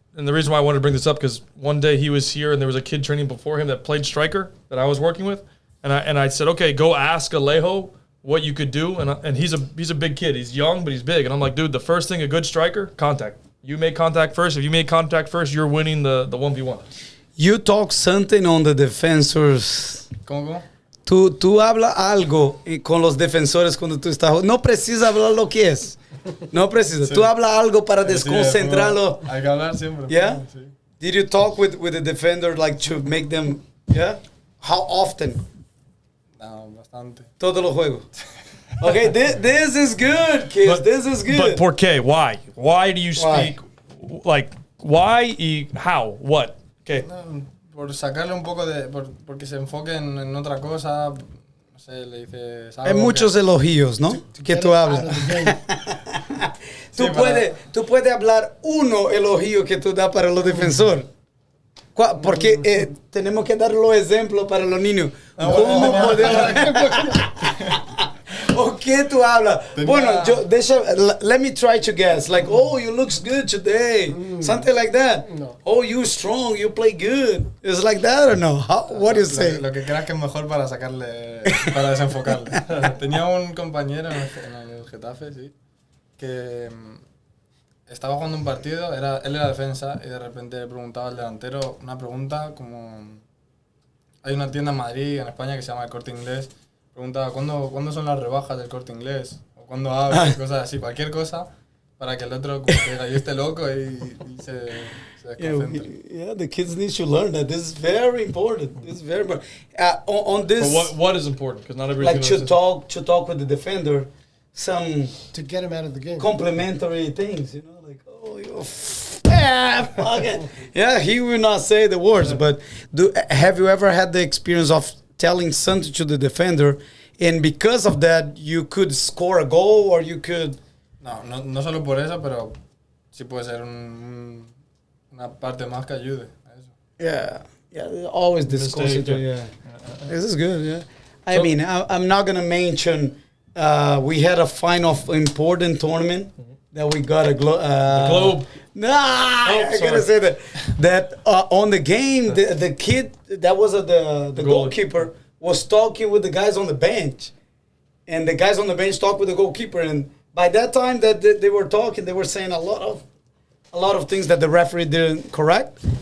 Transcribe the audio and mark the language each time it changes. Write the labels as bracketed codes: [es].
[en] And the reason why I wanted to bring this up, because one day he was here and there was a kid training before him that played striker that I was working with. And I said, okay, go ask Alejo what you could do. And he's a big kid. He's young, but he's big. And I'm like, dude, the first thing a good striker, contact. You make contact first. If you make contact first, you're winning the 1v1. You talk something on the defensors. [es] ¿Cómo? Tú habla algo con los defensores cuando tú estás... No precisa hablar lo que es. No precisa. Sí. Tú habla algo para Sí, desconcentrarlo. hay que hablar siempre. [en] Yeah? [es] Sí. [en] Did you talk with the defender like to make them... Yeah? How often? [es] No, bastante. Todos los juegos. [en] Okay, this is good, kids. This is good. But [es] por qué? [en] Why? Why do you Why? speak? Like, why y how? What? Okay. [es] No, por sacarle un poco de... porque se enfoque en otra cosa, no sé, le dices algo Hay muchos elogios, ¿no? Que tú hablas. Sí, Tú puedes hablar uno elogio que tú das para los defensores. Porque tenemos que dar los ejemplos para los niños. ¿Cómo podemos? ¿O qué tú hablas? [en] Bueno, let me try to guess. Like, oh, you looks good today. Something like that. No. Oh, you strong. You play good. It's like that or no? What do you say? [es] Lo que creas que es mejor para sacarle, para desenfocarle. Tenía un compañero en el Getafe, sí, que estaba jugando un partido, él era defensa y de repente le preguntaba al delantero una pregunta como... Hay una tienda en Madrid, en España, que se llama El Corte Inglés. Preguntaba, ¿cuándo son las rebajas del Corte Inglés? O cuándo abre, cosas así, cualquier cosa, para que el otro como que diga, yo esté loco y se desconcentre. [en] Yeah, the kids need to learn that. This is very important. This is very important. On this, But what is important? Because not everybody's like gonna to talk with the defender, some To get him out of the game. complimentary things, you know, like, oh, you fuck it. Yeah, he will not say the words, but have you ever had the experience of telling something to the defender, and because of that, you could score a goal, or you could... [es] No solo por eso, pero sí puede ser una parte más que ayude a eso. [en] Yeah, always discuss it. Mistake, Yeah. This is good, yeah. I mean, I'm not going to mention, we had a final important tournament that we got a Globe. Nah, I gotta say that on the game, the kid that was the goalkeeper was talking with the guys on the bench, and the guys on the bench talked with the goalkeeper, and by that time that they were talking, they were saying a lot of things that the referee didn't correct.